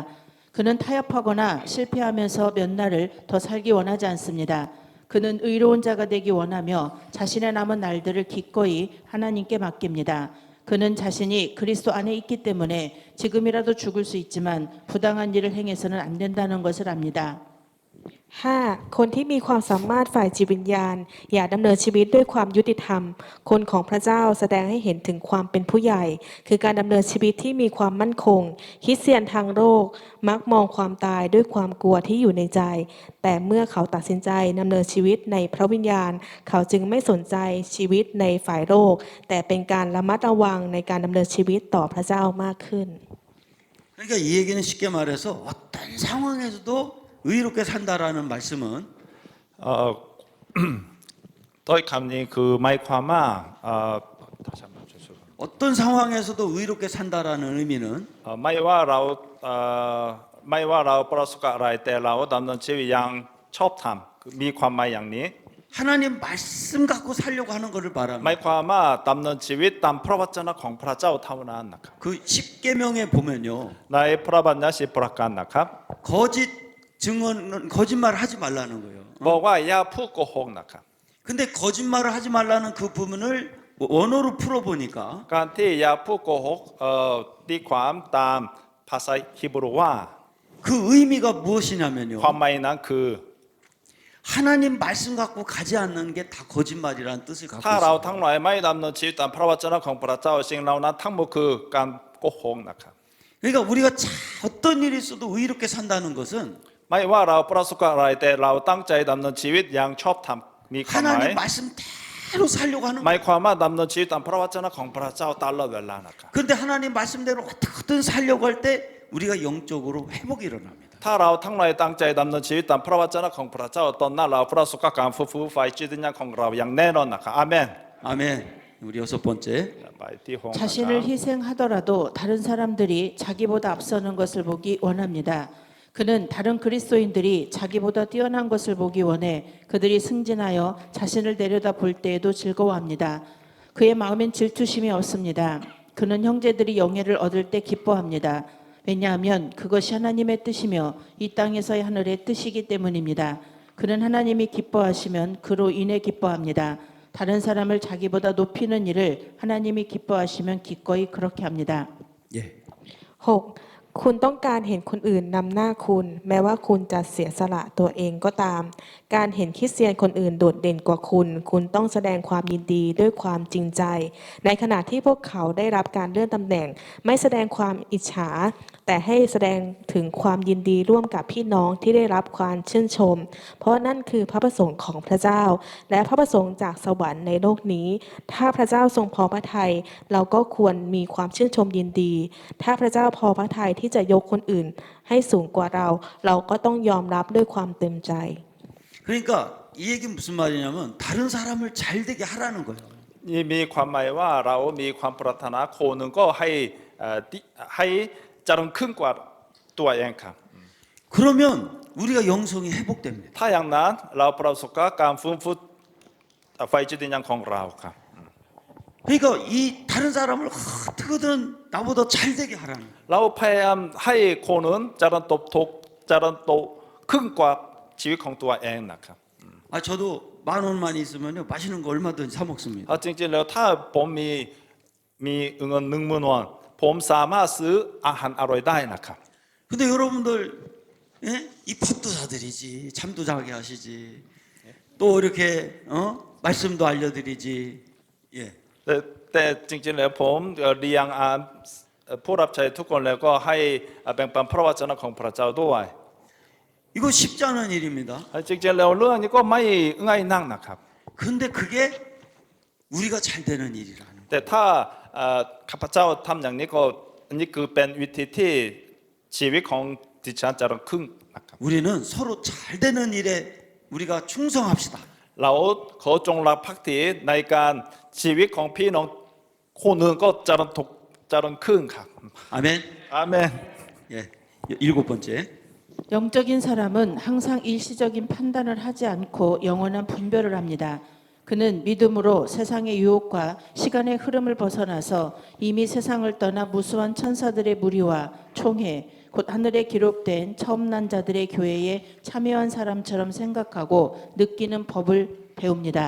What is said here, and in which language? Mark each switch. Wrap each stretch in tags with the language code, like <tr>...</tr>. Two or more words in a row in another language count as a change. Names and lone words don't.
<ko>그는 타협하거나 실패하면서 몇 날을 더 살기 원하지 않습니다. 그는 의로운 자가 되기 원하며 자신의 남은 날들을 기꺼이 하나님께 맡깁니다. 그는 자신이 그리스도 안에 있기 때문에 지금이라도 죽을 수 있지만 부당한 일을 행해서는 안 된다는 것을 압니다. 5.</ko> <th>คนที่มีความสามารถฝ่ายจิตวิญญาณอย่าดำเนินชีวิตด้วยความยุติธรรม คนของพระเจ้าแสดงให้เห็นถึงความเป็นผู้ใหญ่ คือการดำเนินชีวิตที่มีความมั่นคง คริสเตียนทางโลกมักมองความตายด้วยความกลัวที่อยู่ในใจ แต่เมื่อเขาตัดสินใจดำเนินชีวิตในพระวิญญาณ เขาจึงไม่สนใจชีวิตในฝ่ายโลก แต่เป็นการระมัดระวังในการดำเนินชีวิตต่อพระเจ้ามากขึ้น</th> <ko>그러니까 이 얘기는 쉽게 말해서 어떤 상황에서도 의롭게 산다라는 말씀은</ko> <th>ต้อยคำนี้คือหมายความว่า</th> <ko>다시 한번 주세요. 어떤 상황에서도 의롭게 산다라는 의미는</ko> <th>ไม่ว่าเราประสบกับอะไรแต่เราดำเนินชีวิตอย่างชอบธรรมมีความหมายอย่างนี้</th> <ko>하나님 말씀 갖고 살려고 하는 것을</ko> <th>หมาย</th> <ko>바랍니다.</ko> <th>ความว่าดำเนินชีวิตตามพระวจนะของพระเจ้าเท่านั้นนะครับ</th> <ko>그 10계명에 보면요.</ko> <th>ในพระบัญญัติ10ประการนะครับ</th> <ko>거짓 증언은 거짓말 하지 말라는 거예요.</ko> <th>บอกว่าอย่าพูดโกหกนะครับ</th> <ko>근데 거짓말을 하지 말라는 그 부분을 원어로 풀어 보니까</ko> <th>การที่อย่าพูดโกหกตีความตามภาษาฮีบรูว่า</th> <ko>그 의미가 무엇이냐면요.</ko> <th>ความหมายนั้นคือ</th> <ko>하나님 말씀 갖고 가지 않는 게 다 거짓말이라는 뜻을 갖고</ko> <th>ถ้าเรา</th> <ko>있어요.</ko> <th>ทั้งหลายไม่ดำเนินชีวิตตามพระวจนะของพระเจ้าสิ่งเหล่านั้นทั้งหมดคือการโกหกนะครับ</th> <ko>그러니까 우리가 어떤 일이 있어도 의롭게 산다는 것은</ko> <th>ไม่ว่าเราประสบกับอะไรแต่เราตั้งใจดำเนินชีวิตอย่างชอบธรรมมีความหมาย</th> <ko>하나님 말씀대로 살려고 하는</ko> <th>หมาย</th> <ko>거예요.</ko> <th>ความว่าดำเนินชีวิตตามพระวจนะของพระเจ้าตลอดเวลานะครับ</th> <ko>그런데 하나님 말씀대로 어떻게든 살려고 할 때 우리가 영적으로 회복이 일어납니다.</ko> <th>ถ้าเราทั้งหลายตั้งใจดำเนินชีวิตตามพระวจนะของพระเจ้าตอนนั้นเราประสบกับการฟื้นฟูฝ่ายจิตวิญญาณของเราอย่างแน่นอนนะครับอาเมน</th> <ko>아멘. 우리 여섯 번째.</ko> <th>ไปที่หก</th> <ko>자신을 희생하더라도 다른 사람들이 자기보다 앞서는 것을 보기 원합니다. 그는 다른 그리스도인들이 자기보다 뛰어난 것을 보기 원해 그들이 승진하여 자신을 내려다 볼 때에도 즐거워합니다. 그의 마음엔 질투심이 없습니다. 그는 형제들이 영예를 얻을 때 기뻐합니다. 왜냐하면 그것이 하나님의 뜻이며 이 땅에서의 하늘의 뜻이기 때문입니다. 그는 하나님이 기뻐하시면 그로 인해 기뻐합니다. 다른 사람을 자기보다 높이는 일을 하나님이 기뻐하시면 기꺼이 그렇게 합니다. 예. 6.</ko> <th>คุณต้องการเห็นคนอื่นนำหน้าคุณ แม้ว่าคุณจะเสียสละตัวเองก็ตาม การเห็นคริสเตียนคนอื่นโดดเด่นกว่าคุณ คุณต้องแสดงความ ยินดีด้วยความจริงใจ ในขณะที่พวกเขาได้รับการเลื่อนตำแหน่ง ไม่แสดงความอิจฉา แต่ให้แสดงถึงความยินดีร่วมกับพี่น้องที่ได้รับความชื่นชม เพราะนั่นคือพระประสงค์ของพระเจ้า และพระประสงค์จากสวรรค์ในโลกนี้ ถ้าพระเจ้าทรงพอพระทัยเราก็ควรมีความชื่นชมยินดี ถ้าพระเจ้าพอพระทัยที่จะยกคนอื่นให้สูงกว่าเรา เราก็ต้องยอมรับด้วยความเต็มใจ</th> <ko>그러니까 이 얘기는 무슨 말이냐면 다른 사람을 잘 되게 하라는 거예요.</ko> <th>นี่มีความหมายว่าเรามีความปรารถนาคนหนึ่งก็ให้เจริญขึ้นกว่าตัวเองครับ</th> <ko>그러면 우리가 영성이 회복됩니다.</ko> <th>ถ้าอย่างนั้นเราประสบกับการฟื้นฟูไฟจิตวิญญาณของเราครับ</th> <ko>그러니까 이 다른 사람을 어떻게든 나보다 잘 되게 하라는 거예요.</ko> <th>เราพยายามให้คนอื่นเจริญเจริญโตขึ้นกว่าชีวิตของตัวเองนะครับ</th> <ko>아 저도 10,000원만 있으면요 맛있는 거 얼마든지 사 먹습니다.</ko> <th>จริงๆแล้วถ้าผมมีเงิน10,000 วอนผมสามารถซื้ออาหารอร่อยได้นะครับ</th> <ko>근데 여러분들 예? 이 밥도 사드리지 잠도 자게 하시지 또 이렇게 말씀도 알려드리지 예.</ko> <th>แต่จริงๆแล้วผมเลี้ยงผู้รับใช้ทุกคนแล้วก็ให้แบ่งปันพระวจนะของพระเจ้าด้วย</th> <ko>이거 쉽지 않은 일입니다.</ko> <th>จริงๆแล้วเรื่องนี้ก็ไม่ง่ายนักนะครับ</th> <ko>근데 그게 우리가 잘 되는 일이라는 거예요.</ko> <th>แต่ถ้าข้าพเจ้าทำอย่างนี้ก็อันนี้คือเป็นวิธีที่ชีวิตของดิฉันจะรุ่งขึ้นนะครับ</th> <ko>우리는 서로 잘 되는 일에 우리가 충성합시다.</ko> <th>เราขอจงรักภักดีในการชีวิตของพี่น้องคนหนึ่งก็จะรุ่งขึ้นครับ</th> <ko>아멘.</ko> <th>อาเมน</th> <ko>예. 7번째. 영적인 사람은 항상 일시적인 판단을 하지 않고 영원한 분별을 합니다. 그는 믿음으로 세상의 유혹과 시간의 흐름을 벗어나서 이미 세상을 떠나 무수한 천사들의 무리와 총회, 곧 하늘에 기록된 처음 난 자들의 교회에 참여한 사람처럼 생각하고 느끼는 법을 배웁니다.</ko>